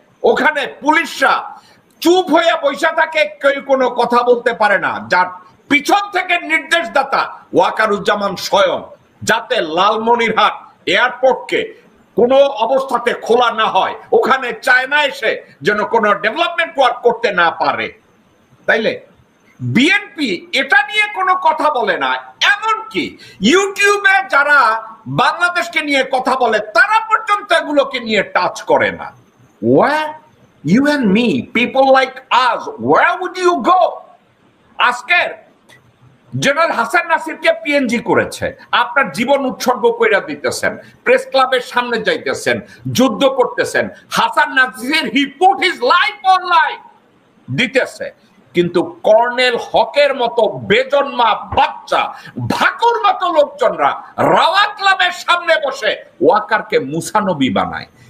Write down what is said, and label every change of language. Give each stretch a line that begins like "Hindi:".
Bangla: ওখানে পুলিশরা চুপ হয়ে বসে থাকে, কেউ কোনো কথা বলতে পারে না, যার পিছন থেকে নির্দেশদাতা ওয়াকারুজ্জামান স্বয়ং, যাতে লালমনিরহাট এয়ারপোর্টকে কোনো অবস্থাতে খোলা না হয়, ওখানে চায়না এসে যেন কোনো ডেভেলপমেন্ট ওয়ার্ক করতে না পারে। তাইলে বিএনপি এটা নিয়ে কোনো কথা বলে না। এমনকি ইউটিউবে যারা বাংলাদেশকে নিয়ে কথা বলে তারা পর্যন্ত এগুলোকে নিয়ে টাচ করে না।
English: Where you and me, people like us, where would you go?
Bangla: আজকের জেনারেল হাসান নাসিরকে পিএনজি করেছে, আপনার জীবন উৎসর্গ কইরা দিতেছেন, প্রেস ক্লাবের সামনে যাইতেছেন, যুদ্ধ করতেছেন। Hasan Nasir
English: he put his life on
Bangla: life দিতেছে, কিন্তু কর্নেল হকের মতো বেজন্মা বাচ্চা, ভাকুর মতো লোকজনরা রাওয়া ক্লাবের সামনে বসে ওয়াকারকে মুসানবী বানায়।